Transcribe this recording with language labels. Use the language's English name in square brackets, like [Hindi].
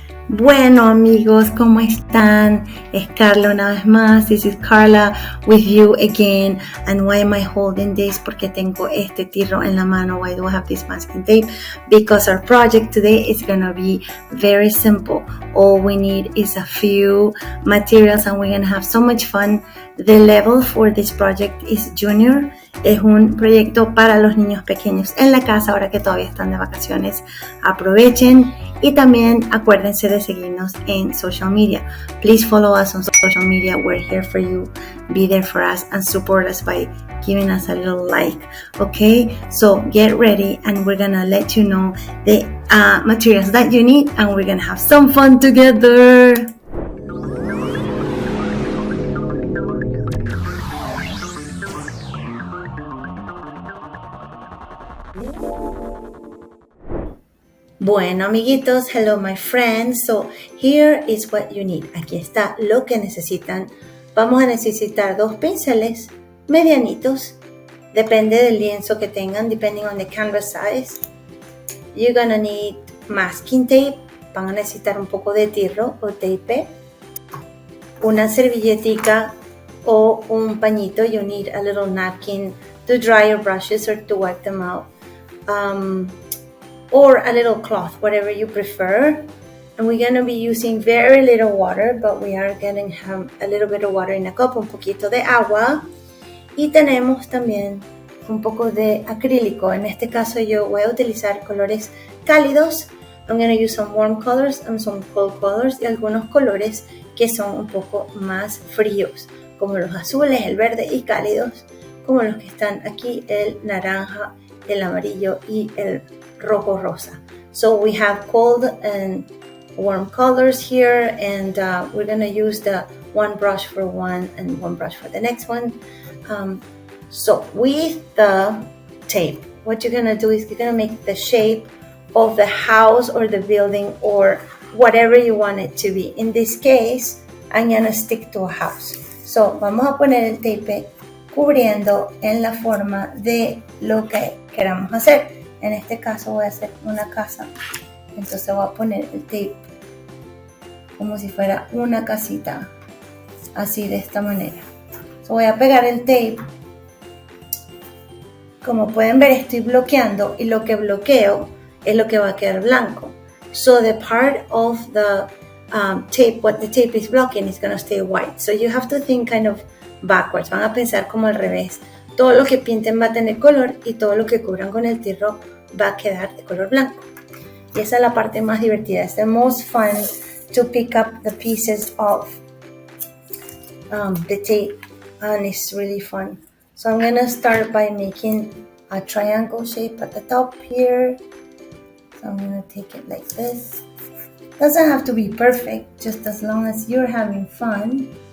[Spanish] Bueno amigos, ¿cómo están? Es Carla una vez más. [English] This is Carla with you again. And why am I holding this? [Spanish] Porque tengo este tirro en la mano. [English] Why do I have this masking tape? Because our project today is going to be very simple. All we need is a few materials and we're going to have so much fun. The level for this project is junior. [Spanish] Es un proyecto para los niños pequeños en la casa ahora que todavía están de vacaciones. Aprovechen y también acuérdense de seguirnos en social media. [English] Please follow us on social media. We're here for you. Be there for us and support us by giving us a little like. Okay, so get ready and we're gonna let you know the materials that you need and we're gonna have some fun together. [Spanish] Bueno, amiguitos, [English] hello my friends. So here is what you need. [Spanish] Aquí está lo que necesitan. Vamos a necesitar 2 pinceles medianitos. Depende del lienzo que tengan, [English] depending on the canvas size. You're gonna need masking tape. [Spanish] Van a necesitar un poco de tirro o tape. Una servilletica o un pañito. [English] You need a little napkin to dry your brushes or to wipe them out. Or a little cloth, whatever you prefer. And we're going to be using very little water, but we are going to have a little bit of water in a cup, [Spanish] un poquito de agua. Y tenemos también un poco de acrílico. En este caso yo voy a utilizar colores cálidos. [English] I'm going to use some warm colors and some cold colors [Spanish] y algunos colores que son un poco más fríos, como los azules, el verde y cálidos, como los que están aquí, el naranja, el amarillo y el rojo rosa. [English] So we have cold and warm colors here, and we're going to use the one brush for one and one brush for the next one. So with the tape, what you're going to do is you're going to make the shape of the house or the building or whatever you want it to be. In this case, I'm going to stick to a house. [Spanish] So vamos a poner el tape cubriendo en la forma de lo que queramos hacer. En este caso voy a hacer una casa, entonces voy a poner el tape como si fuera una casita, así de esta manera. So voy a pegar el tape. Como pueden ver, estoy bloqueando y lo que bloqueo es lo que va a quedar blanco. [English] So the part of the tape, what the tape is blocking is going to stay white. So you have to think kind of backwards. [Spanish] Van a pensar como al revés. Todo lo que pinten va a tener color y todo lo que cubran con el tirro va a quedar de color blanco. Y esa es la parte más divertida. [English] It's the most fun to pick up the pieces of the tape, and it's really fun. So I'm gonna start by making a triangle shape at the top here. So I'm gonna take it like this. Doesn't have to be perfect, just as long as you're having fun.